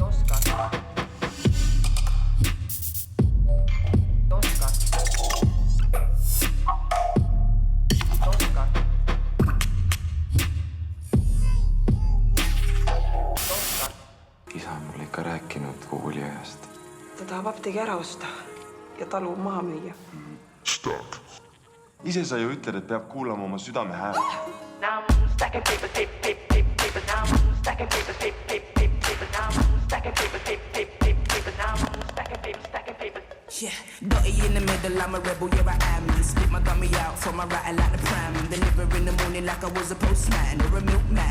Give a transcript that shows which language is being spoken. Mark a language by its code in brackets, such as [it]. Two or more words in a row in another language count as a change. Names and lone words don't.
[et] Isa on mulle ikka rääkinud kooliajast. Ta tahab apteegi ära osta ja talu maha müüa. Stop. Ise sa ju ütled, et peab kuulama oma südame häält. [en] Yeah, dirty in the middle, I'm a rebel, yeah I am. Split my dummy out from my rattle like the pram. Deliver in the morning like I was a postman or a milkman.